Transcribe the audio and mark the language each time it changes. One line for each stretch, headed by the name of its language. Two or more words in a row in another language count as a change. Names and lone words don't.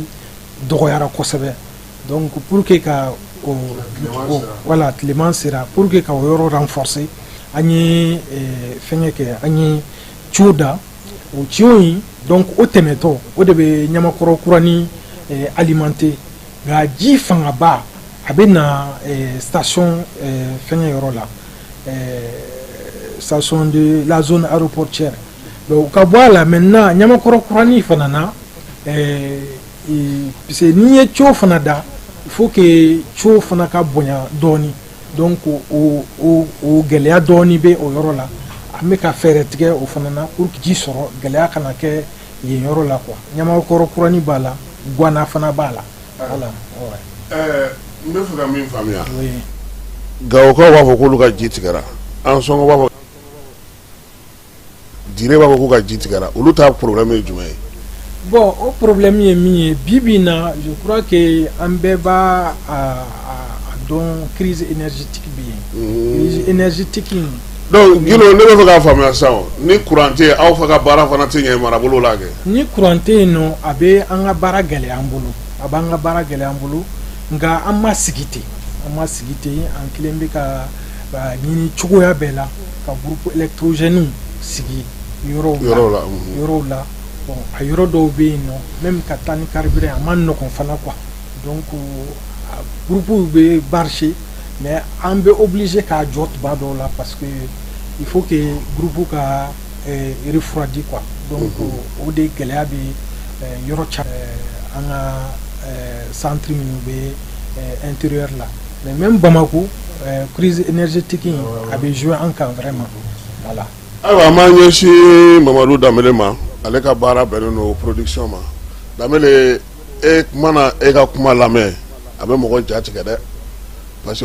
Bambara: dɔgɔyara kosɛbɛ donc
French: pour que
Bambara: ka voilà tilema sera
French: pour que
Bambara: ka o yɔrɔ renforcer an ye fɛngɛ kɛ an ye ciw da o ciw in donc o tɛmɛtɔ o de bɛ Ɲamakɔrɔ kuranin alimenter nka ji fangaba a bɛ na station fɛngɛ yɔrɔ la
French: station de la zone aéroportière
Bambara: donc ka bɔ a la maintenant Ɲamakɔrɔ kuranin fana na parce que n'i ye ciw fana da
French: il faut que
Bambara: ciw fana ka bonya dɔɔni donc o gɛlɛya dɔɔni bɛ o yɔrɔ la an bɛ ka fɛɛrɛ tigɛ o fana na
French: pour que
Bambara: ji sɔrɔ gɛlɛya kana kɛ yen yɔrɔ la quoi Ɲamakɔrɔ kuranin b'a la Guana fana b'a la voilà. n bɛ fɛ ka min faamuya Gawokaw b'a fɔ k'olu ka ji tigɛra an sɔngɔ b'a fɔ Dire b'a fɔ k'u ka ji tigɛra olu ta problème ye jumɛn ye. bon o problème ye min ye bi bi in na
French: je crois que
Bambara: an bɛɛ b'a dɔn
French: crise énergétique
Bambara: bɛ yen
French: crise énergétique
Bambara: in. donc Gilo ne bɛ fɛ k'a faamuya sisan ni courant tɛ yen aw fɛ ka baara fana tɛ ɲɛ marabolo la kɛ. ni courant tɛ yen nɔ a bɛ an ka baara gɛlɛya an bolo a b'an ka baara gɛlɛya an bolo nka an ma sigi ten an kelen bɛ ka ɲini cogoya bɛɛ la ka
French: groupe électrogène
Bambara: sigi yɔrɔw la bon a yɔrɔ dɔw bɛ yen nɔ même ka taa ni carburant a ma nɔgɔn fana quoi donc groupe bɛ marcher mais an bɛ obligé k'a jɔ tuma dɔw la
French: parce que il faut que groupe
Bambara: ka refroidi quoi donc o de gɛlɛya bɛ yɔrɔ caman an ka centre minnu bɛ intérieur la
French: mais même
Bambara: Bamako
French: crise énergétique
Bambara: in a bɛ jouer an kan
French: vraiment voilà.
Bambara: ayiwa an b'an ɲɛsin Mamadu Danbele ma ale ka baara bɛnnen don production ma Danbele e mana e ka kuma lamɛn a bɛ mɔgɔ ja tigɛ dɛ
French: parce que